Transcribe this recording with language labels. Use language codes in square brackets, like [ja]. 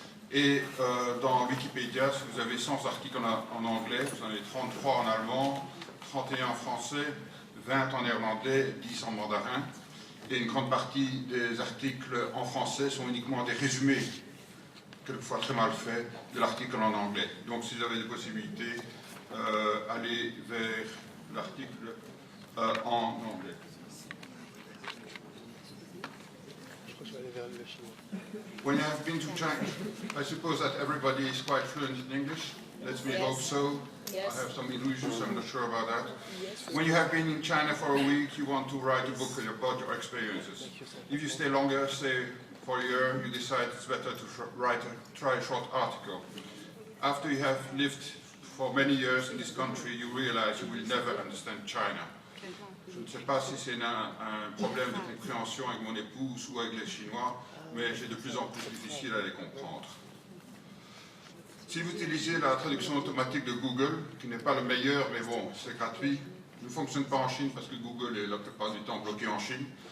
[fr] Et dans Wikipédia, si vous avez 100 articles en anglais, vous en avez 33 en allemand, 31 en français, 20 en néerlandais, 10 en mandarin, et une grande partie des articles en français sont uniquement des résumés, quelquefois très mal faits, de l'article en anglais. Donc si vous avez des possibilités, allez vers l'article en anglais. [en] When you have been to China, I suppose that everybody is quite fluent in English. Let me hope so. Yes. I have some illusions, I'm not sure about that. Yes. When you have been in China for a week, you want to write a book about your experiences. If you stay longer, say for a year, you decide it's better to try a short article. After you have lived for many years in this country, you realize you will never understand China. [fr] Je ne sais pas si c'est un problème de compréhension avec mon épouse ou avec les Chinois, mais c'est de plus en plus difficile à les comprendre. Si vous utilisez la traduction automatique de Google, qui n'est pas le meilleur, mais bon, c'est gratuit, ne fonctionne pas en Chine parce que Google est la plupart du temps bloqué en Chine.